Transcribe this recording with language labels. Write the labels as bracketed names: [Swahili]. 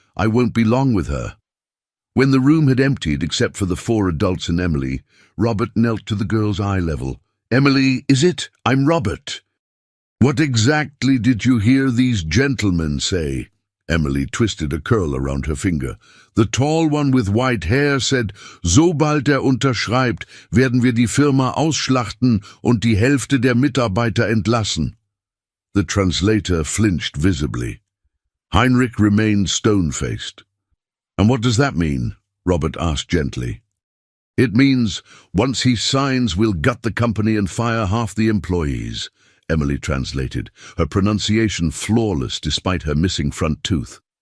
[English] "I won't be long with her." When the room had emptied except for the 4 adults and Emily, Robert knelt to the girl's eye level. "Emily, is it? I'm Robert." "What exactly did you hear these gentlemen say?" Emily twisted a curl around her finger. "The tall one with white hair said, [German] sobald unterschreibt, werden wir die Firma ausschlachten und die Hälfte der Mitarbeiter entlassen." [English] The translator flinched visibly. Heinrich remained stone-faced. "And what does that mean?" Robert asked gently. "It means, once he signs, we'll gut the company and fire half the employees," Emily translated, her pronunciation flawless despite her missing front tooth.